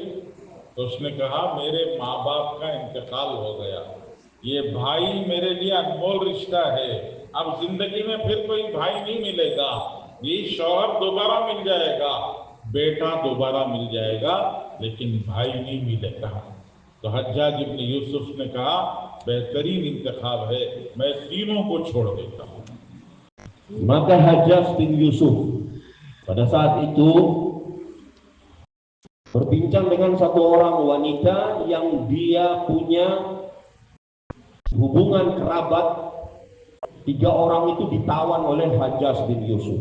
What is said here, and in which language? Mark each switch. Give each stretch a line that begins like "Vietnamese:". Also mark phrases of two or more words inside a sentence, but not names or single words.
Hindi: तो उसने कहा मेरे माँ बाप का इंतकाल हो गया, ये भाई मेरे लिए अनमोल रिश्ता है, अब जिंदगी में फिर कोई भाई नहीं मिलेगा, ये शौहर दोबारा मिल जाएगा, बेटा दोबारा मिल जाएगा, लेकिन भाई नहीं मिलेगा। तो हज्जाज इब्न यूसुफ ने कहा बेहतरीन इंतखाब है, मैं तीनों को छोड़ देता हूँ।
Indonesian: Maka Hajjaj bin Yusuf pada saat itu berbincang dengan satu orang wanita yang dia punya hubungan kerabat. 3 orang itu ditawan oleh Hajjaj bin Yusuf.